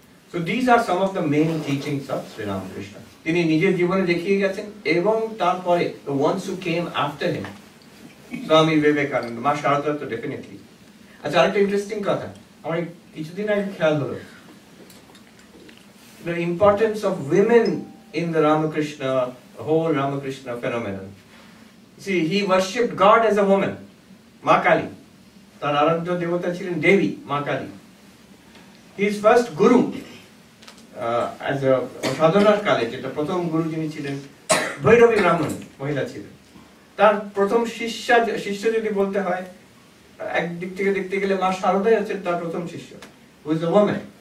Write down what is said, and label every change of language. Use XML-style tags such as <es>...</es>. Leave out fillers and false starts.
<en>So these are some of the main teachings of Sri Ramakrishna.</en> <bn>তিনি নিজের জীবনে দেখিয়ে গেছেন, এবং তারপরে</bn> <en>the ones who came after him,</en> <bn>Swami Vivekananda, মা শারদা তো ডেফিনেটলি. আচ্ছা, আরেকটা ইন্টারেস্টিং কথা আমার কিছুদিন আগে খেয়াল হলো,</bn> <en>the importance of women in the whole Ramakrishna phenomenon. See, he worshipped God as a woman, Ma Kali.</en> <bn>তার আরাধ্য দেবতা ছিলেন দেবী, মা Kali.</bn> <en>His first guru, as a</en> <bn>সাধনার কালে, যেটা প্রথম গুরু যিনি ছিলেন, ভৈরবী ব্রাহ্মণ মহিলা ছিলেন. তার প্রথম শিষ্য যদি বলতে হয়, একদিক থেকে দেখতে গেলে মা শারদাই হচ্ছেন তার প্রথম শিষ্য,</bn> <en>who is a woman.</en>